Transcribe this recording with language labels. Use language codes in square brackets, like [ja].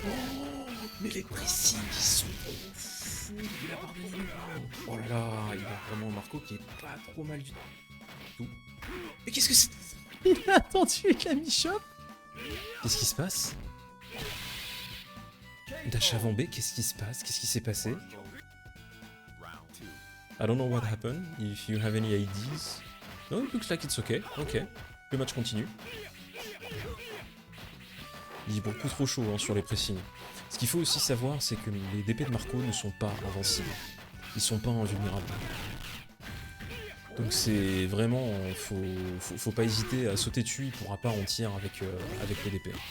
[fr] Oh, mais les précis qui sont fous de la part de Nilu. Oh là là, il a vraiment un Marco qui est pas trop mal du tout. Mais qu'est-ce que c'est? Il a attendu avec la mi-shop. Qu'est-ce qui se passe? Dash avant B, qu'est-ce qui se passe? Qu'est-ce qui s'est passé? [en] I don't know what happened, if you have any ideas. No, it looks like it's okay. [fr] Ok, le match continue. Il est beaucoup trop chaud hein, sur les pressings. Ce qu'il faut aussi savoir, c'est que les DP de Marco ne sont pas invincibles. Ils sont pas invulnérables. Donc c'est vraiment, faut pas hésiter à sauter dessus, il pourra pas en tirer avec les DP.